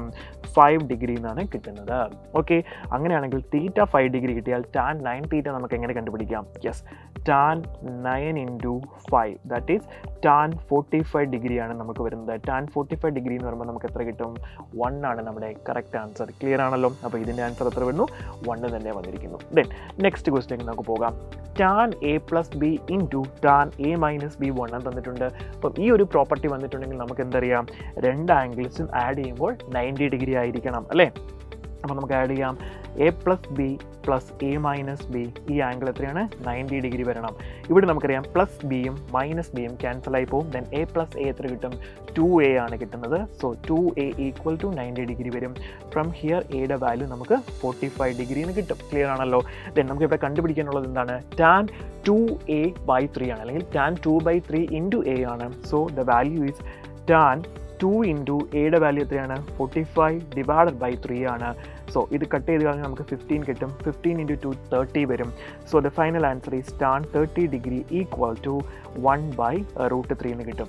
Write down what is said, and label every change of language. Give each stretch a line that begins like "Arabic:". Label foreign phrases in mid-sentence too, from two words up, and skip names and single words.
Malayalam: 5 ഡിഗ്രി എന്നാണ് കിട്ടുന്നത്. ഓക്കെ, അങ്ങനെയാണെങ്കിൽ θ 5 ഡിഗ്രി കിട്ടിയാൽ
English: tan 9 theta
Malayalam: നമുക്ക് എങ്ങനെ കണ്ടുപിടിക്കാം? യെസ്,
English: tan 9 × 5 that is tan 45
Malayalam: ഡിഗ്രിയാണ് നമുക്ക് വരുന്നത്. tan 45 ഡിഗ്രി എന്ന് പറയുമ്പോൾ നമുക്ക് എത്ര കിട്ടും? 1 ആണ് നമ്മുടെ
English: correct answer.
Malayalam: ക്ലിയർ ആണല്ലോ? അപ്പോൾ ഇതിൻ്റെ ആൻസർ എത്ര വരുന്നു? 1 തന്നെ വന്നിരിക്കുന്നു.
English: then next
Malayalam: ക്വസ്റ്റിലേക്ക് നമുക്ക് പോകാം.
English: tan a + b into tan a -
Malayalam: b 1 തന്നിട്ടുണ്ട്. അപ്പം ഈ ഒരു പ്രോപ്പർട്ടി വന്നിട്ടുണ്ടെങ്കിൽ നമുക്ക് എന്തറിയാം? രണ്ട് ആംഗിൾസും ആഡ് ചെയ്യുമ്പോൾ 90 ഡിഗ്രി ആയിരിക്കണം അല്ലേ? അപ്പോൾ നമുക്ക് ആഡ് ചെയ്യാം.
English: a + b + a -
Malayalam: b ഈ ആംഗിൾ എത്രയാണ്? 90 ഡിഗ്രി വരണം. ഇവിടെ നമുക്കറിയാം +bയും -bയും ക്യാൻസൽ ആയി പോകും. ദെൻ a + a എത്ര കിട്ടും? 2a ആണ് കിട്ടുന്നത്. സോ 2a = 90 ഡിഗ്രി വരും.
English: from here
Malayalam: എയുടെ വാല്യൂ നമുക്ക് 45 ഡിഗ്രി എന്ന് കിട്ടും. ക്ലിയർ ആണല്ലോ? ദെൻ നമുക്ക് ഇവിടെ കണ്ടുപിടിക്കാനുള്ളത് എന്താണ്? tan 2a/3 ആണ്, അല്ലെങ്കിൽ
English: tan 2/3 × a
Malayalam: ആണ്.
English: so the value is tan 2 into
Malayalam: എയുടെ വാല്യൂ എത്രയാണ് 45/3 ആണ്. സോ ഇത് കട്ട് ചെയ്ത് കഴിഞ്ഞാൽ നമുക്ക് 15 കിട്ടും. 15 ഇൻറ്റു 2 30 വരും.
English: so the final answer is tan 30 degree equal to 1/√3
Malayalam: എന്ന് കിട്ടും.